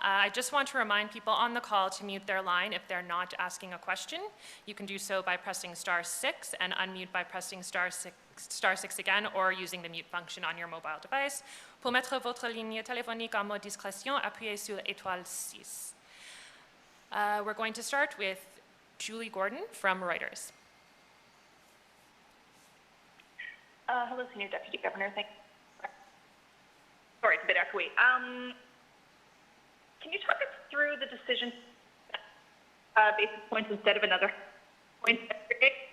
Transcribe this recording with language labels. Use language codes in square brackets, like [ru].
[en] I just want to remind people on the call to mute their line if they're not asking a question. You can do so by pressing *6 and unmute by pressing *6 again, or using the mute function on your mobile device. [fr] Pour mettre votre ligne téléphonique en mode discrétion, appuyez sur *6. [en] We're going to start with Julie Gordon from Reuters. Hello, Senior Deputy Governor. Sorry, it's a bit echoey. Can you talk us through the decision basis points instead of another point yesterday?